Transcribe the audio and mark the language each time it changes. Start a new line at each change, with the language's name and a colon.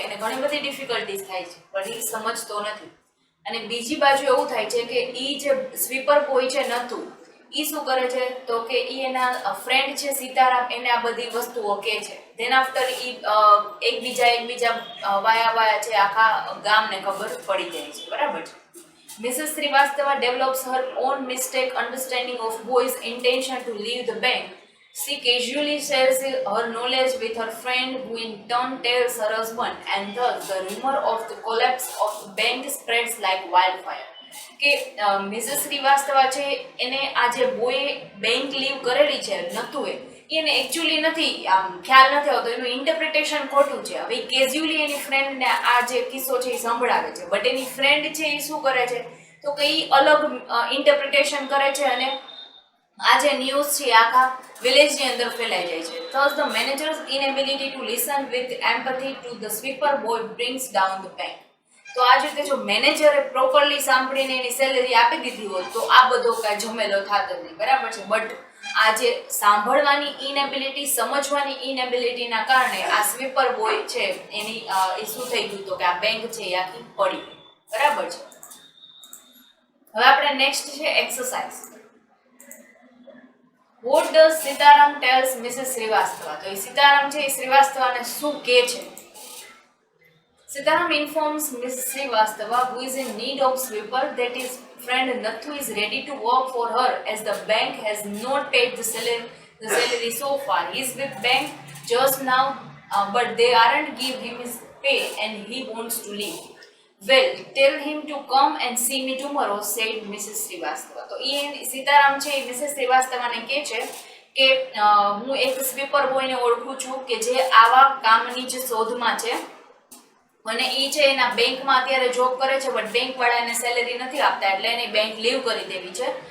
Gujarati: એને ઘણી બધી ડિફિકલ્ટીઝ થાય છે પણ એ સમજતો નથી. અને બીજી બાજુ એવું થાય છે કે એ જે સ્વીપર બોય છે નતું એ શું કરે છે તો કે એ એના ફ્રેન્ડ છે સીતારામ એને આ બધી વસ્તુઓ કહે છે.
English: then after
Gujarati: એ એકબીજા વાયા છે આખા ગામને ખબર પડી જાય છે, બરાબર છે.
English: Mrs. Srivastava develops her own mistaken understanding of boy's intention to leave the bank. She casually shares her knowledge with her friend, who in turn tells her husband, and thus the rumor of the collapse of the bank spreads like wildfire.
Gujarati: કે Mrs શ્રીવાસ્તવા છે એને આ જે boy bank leave કરેલી છે નતું એને actually નથી આમ ખ્યાલ નથી આવતો, એનું ઇન્ટરપ્રિટેશન ખોટું છે. હવે કેઝ્યુઅલી એની ફ્રેન્ડને આ જે કિસ્સો છે એ સંભળાવે છે બટ એની ફ્રેન્ડ છે એ શું કરે છે તો કે એ અલગ ઇન્ટરપ્રિટેશન કરે છે અને આ જે ન્યૂઝ છે આખા વિલેજની અંદર ફેલાઈ જાય છે.
English: Thus the manager's inability to listen with empathy to the sweeper boy brings down the bank.
Gujarati: તો આ જ રીતે જો મેનેજરે પ્રોપરલી સાંભળીને એની સેલેરી આપી દીધી હોત તો આ બધો કાંઈ ઝમેલો થતો નહીં, બરાબર છે. બટ આ જે સાંભળવાની ઇનેબિલિટી, સમજવાની ઇનેબિલિટીના કારણે આ સ્વીપર બોય છે એની એ શું થઈ ગયું તો કે આ બેંક છે એ આખી પડી ગઈ, બરાબર છે. હવે આપણે નેક્સ્ટ છે exercise.
English: What does Sitaram tells Mrs Shrivastava.
Gujarati: તો એ સીતારામ છે એ શ્રીવાસ્તવાને શું કહે છે?
English: Sitaram informs Miss Srivastava, who is in need of sweeper, that his friend Nathu is ready to work for her as the bank has not paid the salary so far. He is with bank just now, but they aren't give him his pay and he wants to leave. Well, tell him to come and see me tomorrow, said Mrs. Srivastava.
Gujarati: તો એ સીતારામ છે એ Mises શ્રીવાસ્તવાને કહે છે કે હું એક sweeper બોયને ઓળખું છું કે જે આવા કામની જ શોધમાં છે અને એ છે એના બેંકમાં અત્યારે જોબ કરે છે બટ બેંક વાળા એને સેલેરી નથી આપતા એટલે એને બેંક લીવ કરી દેવી છે.